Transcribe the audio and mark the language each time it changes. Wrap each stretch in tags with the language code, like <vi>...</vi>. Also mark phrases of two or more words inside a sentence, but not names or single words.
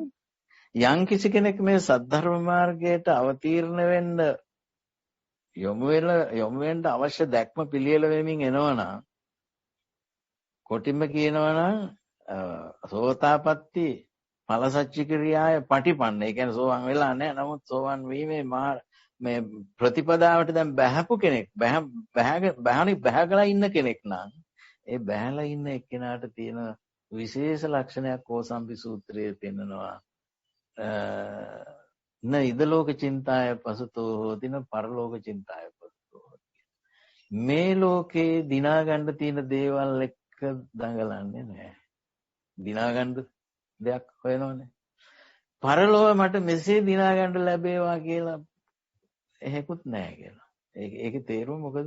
<si>යම් කිසි කෙනෙක් මේ සද්ධර්ම මාර්ගයට අවතීර්ණ වෙන්න යොමු වෙන්න අවශ්‍ය දැක්ම පිළියෙල වෙමින් එනවනම් කොටින්ම කියනවනම්</si> <pi>සෝතාපට්ටි ඵලසච්චි ක්‍රියාය පටිපන්න.</pi> <si>ඒ කියන්නේ සෝවන් වෙලා නැහැ. නමුත් සෝවන් වීමේ මේ ප්‍රතිපදාවට දැන් බහැපු කෙනෙක් බහැගලා ඉන්න කෙනෙක් නම් ඒ බහැලා ඉන්න එක්කෙනාට තියෙන විශේෂ ලක්ෂණයක් කෝසම්බි සූත්‍රයේ පෙන්නනවා.</si> <pi>න ඉදලෝක චින්තාය පසුතෝ හෝති න පරලෝක චින්තාය පසුතෝ හෝති.</pi> <si>මේ ලෝකේ දිනා ගන්න තියෙන දේවල් එක්ක දඟලන්නේ නැහැ. දිනා ගන්න දෙයක් හොයනවනේ. පරලෝව මට මෙසේ දිනා ගන්න ලැබේවා කියලා එහෙකුත් නැහැ කියලා. ඒකේ තේරුම මොකද?</si>